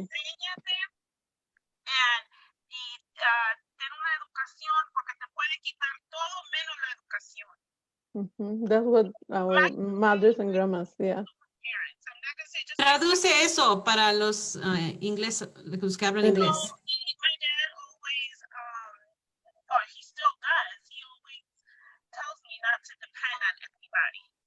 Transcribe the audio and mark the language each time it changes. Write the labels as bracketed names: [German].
[Spanish] Enséñate y ten una educación porque te puede quitar todo menos la educación. [English] That's what our mothers and grandmas, yeah. Parents. I'm not gonna say just [Spanish] Traduce eso para los los que hablan inglés. [English] my dad always, or he still does, he always tells me not to depend on anybody.